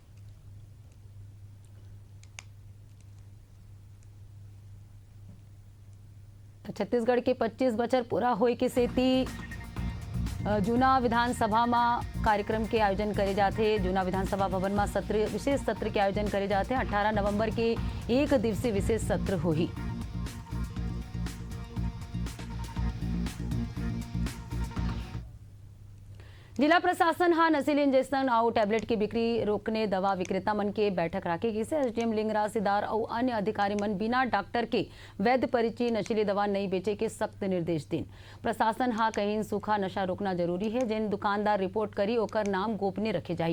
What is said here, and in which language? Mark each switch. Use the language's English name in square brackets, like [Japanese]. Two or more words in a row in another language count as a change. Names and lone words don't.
[Chhattisgarhi] छत्तीसगढ़ के 25 बछर पूरा होए के सेती जूना विधानसभा में कार्यक्रम के आयोजन करे जाते। जूना विधानसभा भवन में सत्र विशेष सत्र के आयोजन करे जाते। 18 नवंबर के 1 दिवसीय विशेष सत्र होही। जिला प्रशासन नशीले इंजेक्शन और टैबलेट की बिक्री रोकने दवा विक्रेता मन के बैठक रखेगी से एसडीएम लिंगराज सिदार और अन्य अधिकारी मन बिना डॉक्टर के वैध परिचय नशीली दवा नहीं बेचे के सख्त निर्देश दें। प्रशासन कहीं सूखा नशा रोकना जरूरी है। जिन दुकानदार रिपोर्ट करी ओकर नाम गोपनीय रखे जाही।